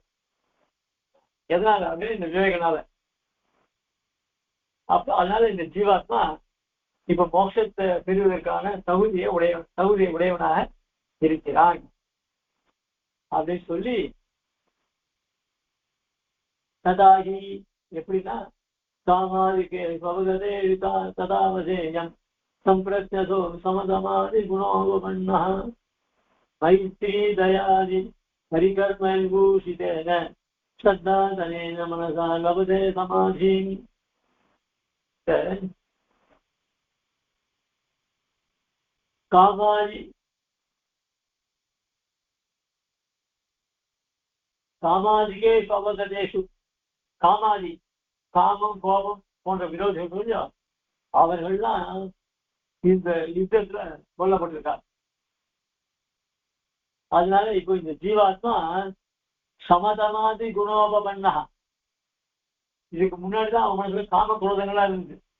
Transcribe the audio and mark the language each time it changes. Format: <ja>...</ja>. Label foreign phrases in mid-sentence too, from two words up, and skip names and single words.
<ta>எதனால அப்படின்னு இந்த விவேகனால. அப்ப அதனால இந்த ஜீவாத்மா இப்ப மோட்சத்தை பெறுவதற்கான தகுதியை உடையவனாக இருக்கிறான் அப்படின்னு சொல்லி</ta> <sa>ததாகி எப்படின்னா कामादिकु भवगते तदावसेयम् सम्प्रत्यसो समदमादिगुणोपपन्नः मैत्री दयादि परिकर्मविभूषितेन श्रद्धाधनेन मनसा लभते समाधिम् कामादि कामादिकेषु अवगतेषु</sa> <ta>காமாதி காமம் கோபம் போன்ற விரோதிகள் அவர்கள்லாம் இந்த யுத்தத்துல கொல்லப்பட்டிருக்காங்க. அதனால இப்போ இந்த ஜீவாத்மா</ta> <sa>शमदमादि गुणोपपन्न,</sa> <ta>இதுக்கு முன்னாடிதான் அவன் மனசுல காம குரோதங்களா இருந்தது.</ta>